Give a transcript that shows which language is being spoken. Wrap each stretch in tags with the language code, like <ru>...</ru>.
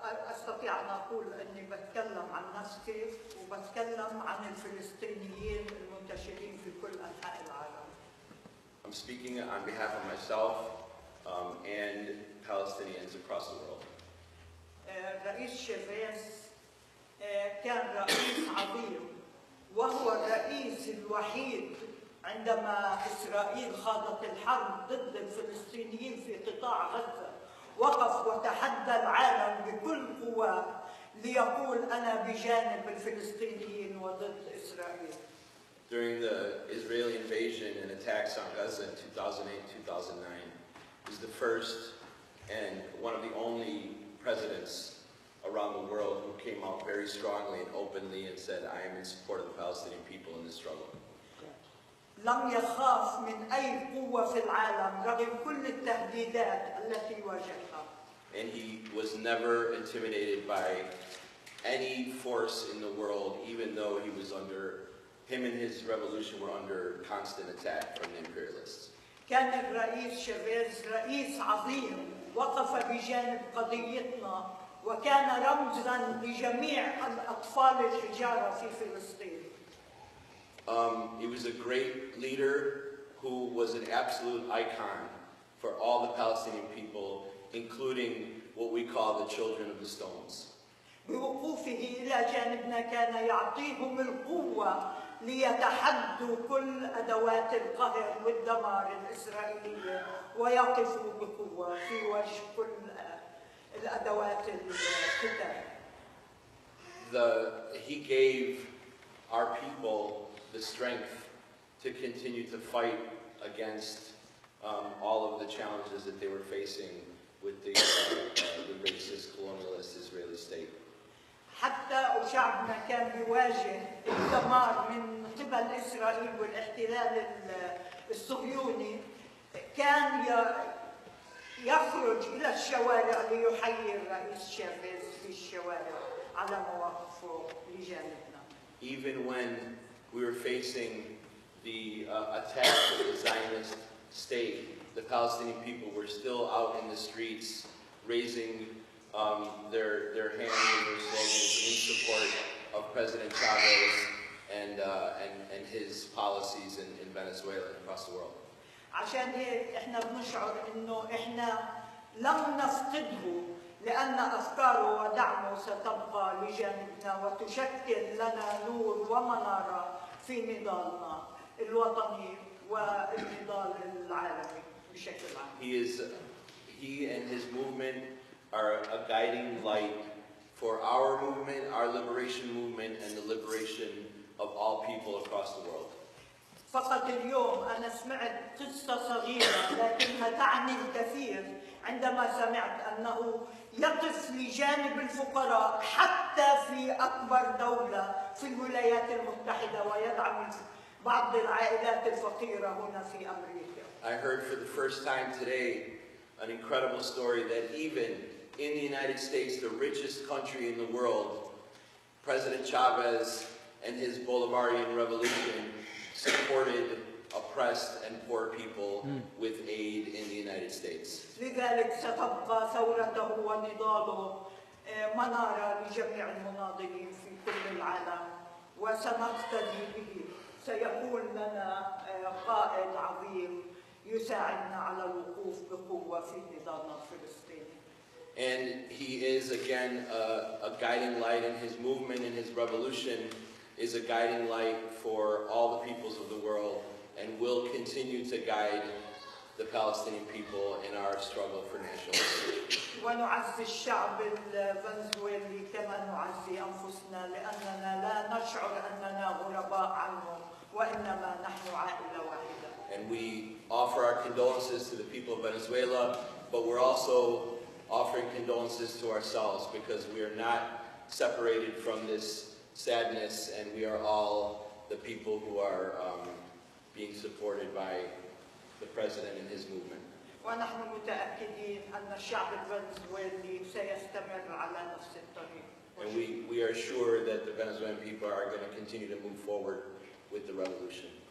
<ar>أستطيع أن أقول أني بتكلم عن نفسي وبتكلم عن الفلسطينيين المنتشرين في كل أنحاء العالم.</ar> <en>I'm speaking on behalf of myself and Palestinians across the world.</en> <ar>رئيس شافيز كان رئيس عظيم، وهو الرئيس الوحيد عندما إسرائيل خاضت الحرب ضد الفلسطينيين في قطاع غزة وقف وتحدى العالم بكل قوة ليقول أنا بجانب الفلسطينيين وضد إسرائيل.</ar> <en>During the Israeli invasion and attacks on Gaza in 2008-2009, he was the first and one of the only presidents around the world who came out very strongly and openly and said, I am in support of the Palestinian people in this struggle.</en> <ar>لم يخاف من أي قوة في العالم رغم كل التهديدات التي واجهها.</ar> <en>and he was never intimidated by any force in the world, even though him and his revolution were under constant attack from the imperialists.</en> <ar>كان الرئيس شافيز رئيس عظيم وقف بجانب قضيتنا وكان رمزا لجميع الأطفال الحجارة في فلسطين.</ar> <en>He was a great leader who was an absolute icon for all the Palestinian people, including what we call the children of the stones.</en> <ar>بوقوفه إلى جانبنا كان يعطيهم القوة ليتحدوا كل أدوات القهر والدمار الإسرائيلية ويقفوا بقوة في وجه كل الأدوات القتال.</ar> <en>He gave our people the strength to continue to fight against all of the challenges that they were facing with the racist, colonialist Israeli state.</en> <ar>حتى شعبنا كان يواجه الدمار من قبل إسرائيل والاحتلال الصهيوني، كان يخرج إلى الشوارع ليحيي الرئيس شافيز في الشوارع على مواقفه لجانبنا.</ar> <en>Even when we were facing the attack of the Zionist state, the Palestinian people were still out in the streets raising their hands and their slogans in support of President Chavez and his policies in Venezuela and across the world.</en> <ar>عشان هيك احنا بنشعر انه احنا لم نفقده، لان افكاره ودعمه ستبقى لجانبنا وتشكل لنا نور ومناره في نضالنا الوطني والنضال العالمي بشكل عام.</ar> <en>He and his movement are a guiding light for our movement, our liberation movement, and the liberation of all people across the world.</en> <ar>فقط اليوم أنا سمعت قصة صغيرة لكنها تعني الكثير عندما سمعت أنه يقف لجانب الفقراء حتى في أكبر دولة في الولايات المتحدة ويدعم بعض العائلات الفقيرة هنا في أمريكا.</ar> <en>I heard for the first time today an incredible story that even in the United States, the richest country in the world, President Chavez and his Bolivarian revolution supported oppressed and poor people with aid in the United States.</en> <ar>لذلك ستبقى ثورته ونضاله منارة لجميع المناضلين في كل العالم وسنقتدي به. سيكون لنا قائد عظيم يساعدنا على الوقوف بقوة في نضالنا الفلسطيني.</ar> <en>And he is again a guiding light in his movement, and his revolution is a guiding light for all the peoples of the world, and will continue to guide the Palestinian people in our struggle for national liberation.</en> <ar>ونعزي الشعب الفنزويلي كما نعزي أنفسنا، لأننا لا نشعر أننا غرباء عنه وإنما نحن عائلة واحدة.</ar> <en>And we offer our condolences to the people of Venezuela, but we're also offering condolences to ourselves, because we are not separated from this sadness, and we are all the people who are being supported by the president and his movement.</en> <ar>ونحن متأكدين أن الشعب الفنزويلي سيستمر على نفس الطريق.</ar> <en>And we are sure that the Venezuelan people are going to continue to move forward with the revolution.</en>